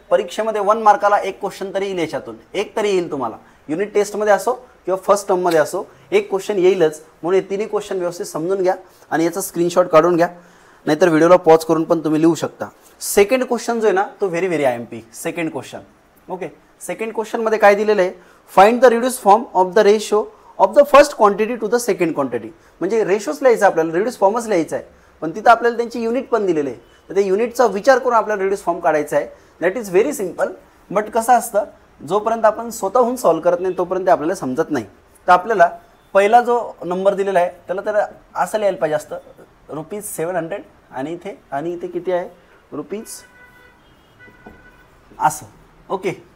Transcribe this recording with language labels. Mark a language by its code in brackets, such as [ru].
[mr] परीक्षेमध्ये 1 मार्काला एक क्वेश्चन तरी येईल, याच्यातून एक तरी येईल तुम्हाला. युनिट टेस्टमध्ये असो किंवा फर्स्ट टर्ममध्ये असो एक क्वेश्चन येईलच. म्हणून हे तिन्ही क्वेश्चन व्यवस्थित समजून घ्या आणि याचा स्क्रीनशॉट काढून घ्या, नाहीतर व्हिडिओला पॉज करून पण तुम्ही लिहू शकता. सेकंड क्वेश्चन जो आहे ना तो very IMP. Second question. Okay. Second क्वेश्चनमध्ये काय दिलेलं आहे? [en] Find the reduce form of the ratio of the first quantity to the second quantity. [mr] म्हणजे रेशोच लिहायचं आपल्याला, रिड्यूस फॉर्मच लिहायचा आहे, पण तिथं आपल्याला त्यांची युनिट पण दिलेले आहे. तर त्या युनिटचा विचार करून आपल्याला रिड्यूस फॉर्म काढायचा आहे. [en] That is very simple. [mr] But कसं असतं, जोपर्यंत आपण स्वतःहून सॉल्व्ह करत नाही तोपर्यंत आपल्याला समजत नाही. तर आपल्याला पहिला जो नंबर दिलेला आहे त्याला असं लिहायला पाहिजे असतं ₹700 आणि इथे किती आहे ₹, असं. ओके.